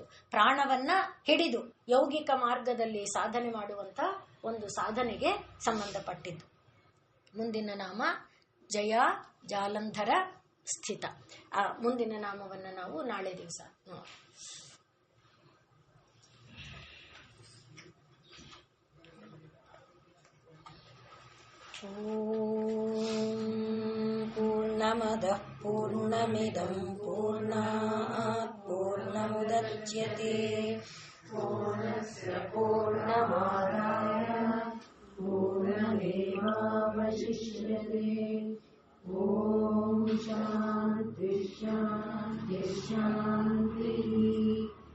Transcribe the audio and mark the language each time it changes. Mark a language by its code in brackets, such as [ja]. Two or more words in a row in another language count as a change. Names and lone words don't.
[kn] ಪ್ರಾಣವನ್ನ ಹಿಡಿದು ಯೌಗಿಕ ಮಾರ್ಗದಲ್ಲಿ ಸಾಧನೆ ಮಾಡುವಂತ ಒಂದು ಸಾಧನೆಗೆ ಸಂಬಂಧಪಟ್ಟಿದ್ದು. ಮುಂದಿನ ನಾಮ ಜಯ ಜಾಲಂಧರ ಸ್ಥಿತ. ಆ ಮುಂದಿನ ನಾಮವನ್ನು ನಾವು ನಾಳೆ ದಿವಸ ನೋಡಿ. [sa] ಓಂ पूर्णमदः पूर्णमिदं पूर्णात् पूर्णमुदच्यते पूर्णस्य पूर्णमादाय पूर्णमेवावशिष्यते ॐ शान्ति शान्ति शान्तिः।